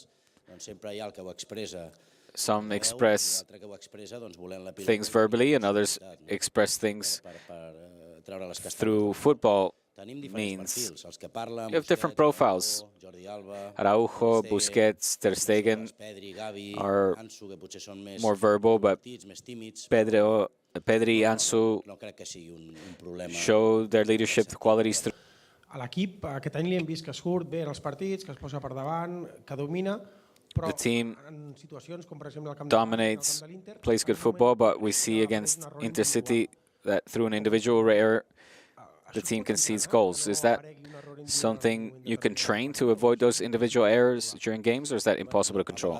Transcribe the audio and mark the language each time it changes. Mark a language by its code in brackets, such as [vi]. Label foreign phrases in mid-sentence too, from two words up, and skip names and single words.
[en] Some express things verbally, and others express things through football means. You have different profiles. Araujo, Busquets, Ter Stegen are more verbal, but Pedri, Ansu show their leadership qualities through. [ca] A l'equip aquest any li hem vist que surt bé en els partits, que es posa per davant, que domina. [en] The team dominates, plays good football, but we see against Intercity that through an individual error, the team concedes goals. Is that something you can train to avoid those individual errors during games, or is that impossible to control?